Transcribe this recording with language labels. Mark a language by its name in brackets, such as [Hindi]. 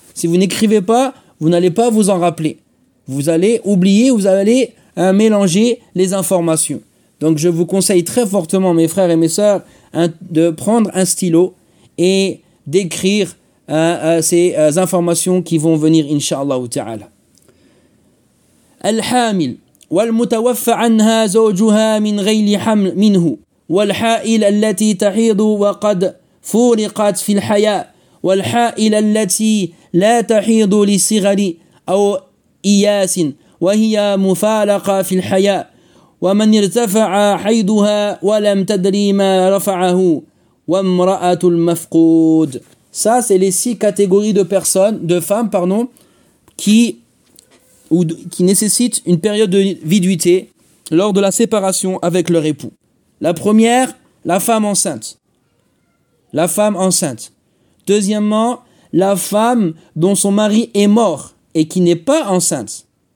[French] Si vous n'écrivez pas, vous n'allez pas vous en rappeler. Vous allez oublier, vous allez mélanger les informations. Donc je vous conseille très fortement, mes frères et mes sœurs, de prendre un stylo et d'écrire ces informations qui vont venir, Inch'Allah ta'ala. [Arabic] Al-Hamil والمتوفى عنها زوجها من غير حمل منه والحائل التي تحيض وقد فرقت في الحياء والحائل التي لا تحيض لصغر أو إياس وهي مفارقة في الحياء ومن ارتفع حيضها ولم تدري ما رفعه وامرأة المفقود. [French] Ça, c'est les 6 catégories de femmes, qui nécessitent une période de viduité lors de la séparation avec leur époux. La première, la femme enceinte. La femme enceinte. Deuxièmement, la femme dont son mari est mort et qui n'est pas enceinte.